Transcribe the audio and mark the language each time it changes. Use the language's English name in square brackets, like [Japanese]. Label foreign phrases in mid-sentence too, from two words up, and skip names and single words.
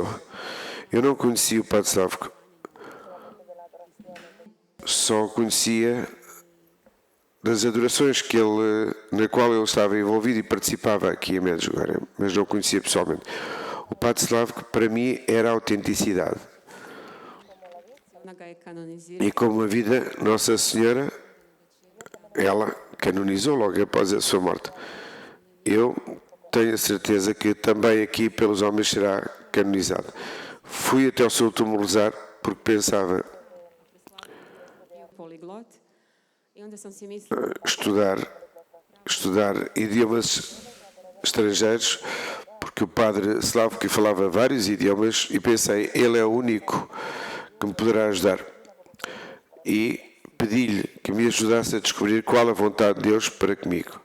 [Portuguese] Eu não conhecia o Padre Slavko. Só o conhecia das adorações na qual ele estava envolvido e participava aqui em Medjugorje, mas não o conhecia pessoalmente. O Padre Slavko, para mim, era a autenticidade. [Croatian] ona ga je kanonizirala [Portuguese] E como a vida, Nossa Senhora, ela canonizou logo após a sua morte. Eu tenho a certeza que também aqui pelos homens será canonizado. Fui até ao seu túmulo rezar porque pensava, [Croatian] bio poliglot onda sam si mislila, [Portuguese] estudar idiomas estrangeiros, porque o padre Slavko falava vários idiomas e pensei, ele é o único que me poderá ajudar. E pedi-lhe que me ajudasse a descobrir qual a vontade de Deus para comigo.